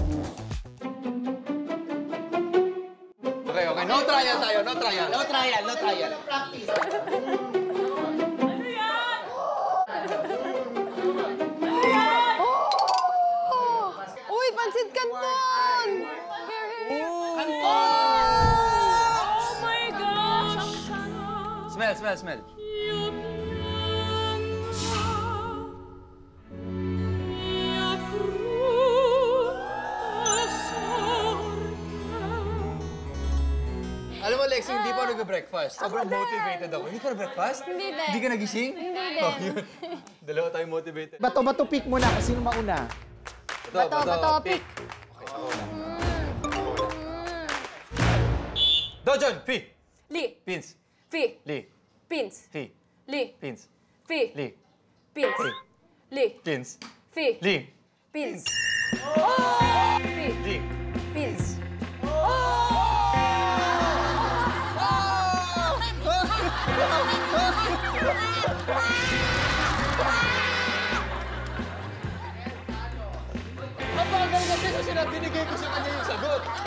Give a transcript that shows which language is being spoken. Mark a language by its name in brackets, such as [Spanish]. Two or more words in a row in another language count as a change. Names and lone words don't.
[English] Okay. No trial tayo, no trial. No trial. [Filipino] Uy, pansit canton! [English] Oh my gosh! Smell. [Filipino] Alam mo, Lexi, hindi pa nag-breakfast. Sobrang motivated ako. Hindi ka na-breakfast? Hindi din. Hindi ka nagising? Hindi din. Oh, yun. Dalawa tayo motivated. Bato pick muna kung sino mauna. Bato, pick. Dojon, Fi. Li. Pins. Fi. Li. Pins. Fi. Li. Pins. Fi. Li. Pins. Fi. Li. Pins. Fi. Li. Pins. Fi. Li. Pins. Mabagal kasi binigay ko sa kanya yung sagot.